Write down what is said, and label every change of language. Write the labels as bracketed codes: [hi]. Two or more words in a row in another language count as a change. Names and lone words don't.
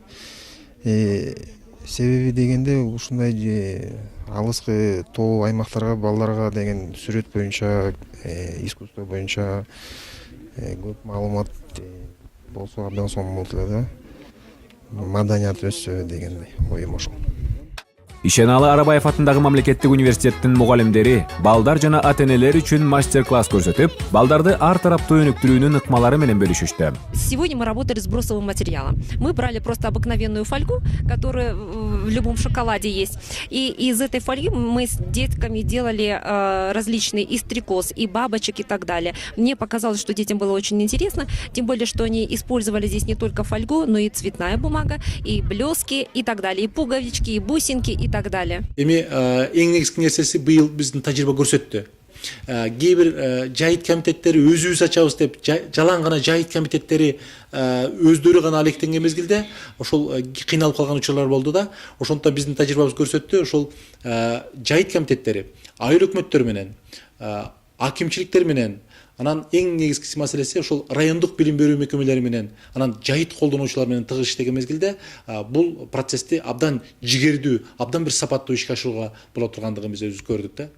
[ky] Себеби дегенде ушундай алыскы тоо аймактарга балдарга деген сүрөт боюнча, искусство боюнча көп маалымат болсо абдан сонун болот эле да. Маданият өссө дегендей оюм ошол. Ишеналы Арабаев атындагы мамлекеттик университеттин мугалимдери балдар жана ата-энелер үчүн мастер-класс көрсөтүп, балдарды ар тараптуу өнүктүрүүнүн ыкмалары менен бөлүшүштү. [ru] Сегодня мы работали с бросовым материалом. Мы брали просто обыкновенную фольгу, которая в любом шоколаде есть. И из этой фольги мы с детками делали различные и стрекоз, и бабочек, и так далее. Мне показалось, что детям было очень интересно, тем более, что они использовали здесь не только фольгу, но и цветная бумага, и блески, и так далее, и пуговички, и бусинки, и так далее. [ky] Эми эң негизги нерсеси быйыл биздин тажрыйба көрсөттү. Кээ бир жайыт комитеттери өзүбүз ачабыз деп жалаң гана жайыт комитеттери өздөрү гана алектенген мезгилде ошол кыйналып калган учурлар болду да. Ошондуктан биздин тажрыйбабыз көрсөттү, ошол жайыт комитеттери айыл өкмөттөрү менен, акимчиликтер менен, анан эң негизги маселеси ошол райондук билим берүү мекемелери менен, анан жайыт колдонуучулар менен тыгыз иштеген мезгилде бул процессти абдан жигердүү, абдан бир сапаттуу ишке ашырууга боло тургандыгын биз өзүбүз көрдүк да.